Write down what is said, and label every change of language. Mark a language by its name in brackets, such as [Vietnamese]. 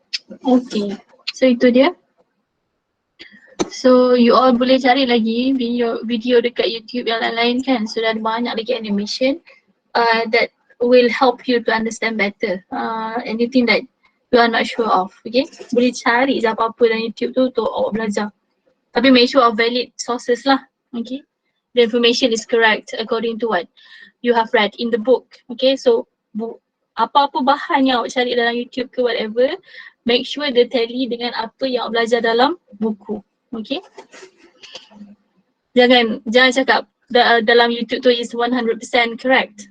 [Malay] Okay, so itu dia. So you all boleh cari lagi video dekat YouTube yang lain kan. So ada banyak lagi animation [English] that will help you to understand better anything that you are not sure of. [Malay] Okay, boleh cari je apa-apa dalam YouTube tu untuk awak belajar. Tapi [English] make sure of valid sources [Malay] lah. [English] Okay, the information is correct according to what you have read in the book. [Malay] Okay, so apa-apa bahan yang awak cari dalam YouTube ke whatever, make sure dia tally dengan apa yang awak belajar dalam buku. Okay, jangan cakap dalam YouTube tu [English] is 100% correct.